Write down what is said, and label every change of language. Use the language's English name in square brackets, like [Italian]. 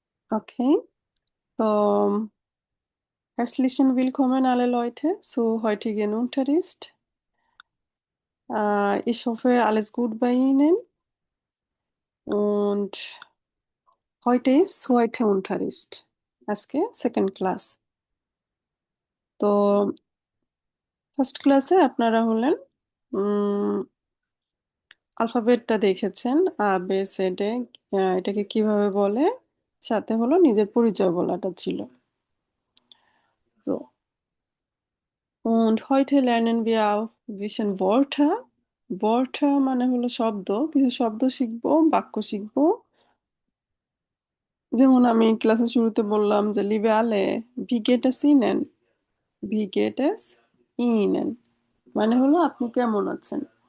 [German] Okay, so herzlichen Willkommen alle Leute zur heutigen Unterricht. Ich hoffe, alles gut bei Ihnen. Und heute ist zweiter Unterricht, [Bangla] আজকে second class. তো first ক্লাসে আপনারা হলেন আলফাবেটটা দেখেছেন, আ বে সেডে, এটাকে কিভাবে বলে, সাথে হলো নিজের পরিচয় বলাটা ছিল। [German] So, und heute lernen wir auch ein bisschen Wörter. [Bangla] Wörter মানে হলো শব্দ, কিছু শব্দ শিখবো, বাক্য শিখবো। যেমন আমি ক্লাসের শুরুতে বললাম যে লিবে আলে, V gate S ইনেন, V gate S ইনেন মানে হলো আপনি কেমন আছেন।